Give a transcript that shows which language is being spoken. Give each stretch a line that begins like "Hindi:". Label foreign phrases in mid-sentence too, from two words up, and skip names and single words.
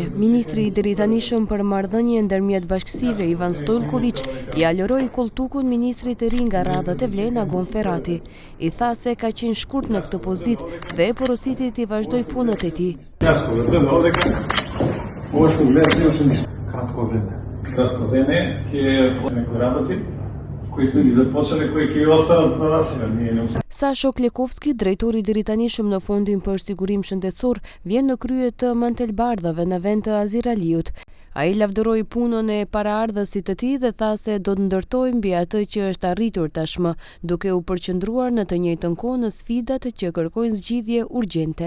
Albanian: Ministri i drejtanishëm për marrëdhënie ndërmjet bashkësive Ivan Stojlković i alëroi Kolltukun ministrit të ri nga radhët e Vlen Agon Ferrati. I tha se ka qenë shkurt në këtë pozitë dhe porositi t'i vazhdoj punët e tij.
Macedonian: Kratko време ќе некои работи кои сме ги започнале, кои ќе останат на нас.
Albanian: Sasho Klekovski, drejtori i drejtanishëm në Fondin për Sigurim Shëndetësor, vjen në krye të mantelbardhave në vend të Azir Aliut. Ai lavdëroi punën e paraardhësit të tij dhe tha se do të ndërtojë mbi atë që është arritur tashmë, duke u përqendruar në të njëjtën kohë në sfidat që kërkojnë zgjidhje urgjente.